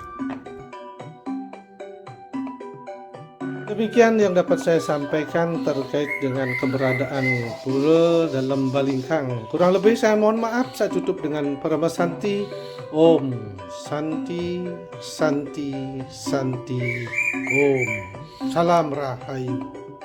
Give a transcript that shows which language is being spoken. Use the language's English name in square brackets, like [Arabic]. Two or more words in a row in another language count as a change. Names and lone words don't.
[Indonesian] Demikian yang dapat saya sampaikan terkait dengan keberadaan pura dalam Balingkang. Kurang lebih saya mohon maaf. Saya tutup dengan Parama Santi. [Sanskrit] Om Santi Santi Santi Om. [Indonesian] Salam Rahayu.